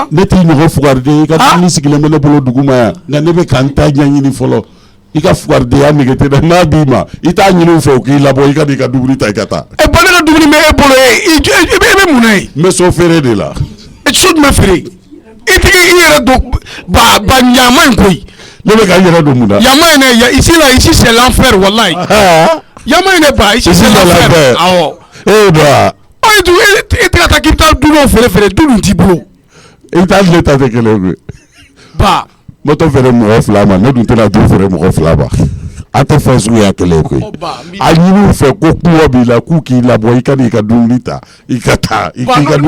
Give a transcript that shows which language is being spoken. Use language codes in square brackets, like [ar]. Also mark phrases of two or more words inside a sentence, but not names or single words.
[bm] ne t'i ɲɔgɔn fugariden i ka dumuni sigilen bɛ ne bolo duguma yan nka ne bɛ ka n ta ɲɛɲini fɔlɔ i ka fugaridenya nege tɛ dɛ n'a b'i ma i t'a ɲini u fɛ u k'i labɔ i ka n'i ka dumuni ta i ka taa ba ne ka dumuni bɛ e bolo i bɛ mun na ye n bɛ so feere de la so jumɛn feere i tigi i yɛrɛ don ba ɲaman in koyi Ne bɛ ka n yɛrɛ don mun na. Yama in dɛ [fr] ici là ici c'est l'enfer wallahi. [bm] Yama in dɛ ba [fr] ici c'est l'enfer. [bm] Awɔ. Ba. Ayi du e tɛ ka taa k'i bɛ taa du dɔw feere du dun t'i bolo. I bɛ taa tile ta tɛ kelen ye. Ba. Moto feere mɔgɔ 2 ma ne dun tɛna du feere mɔgɔ 2 ma. A tɛ fɛn suguya kelen koyi. A ɲini u fɛ ko kungo b'i la k'u k'i labɔ i ka n'i ka dumuni ta i ka taa i k'i ka dumuni.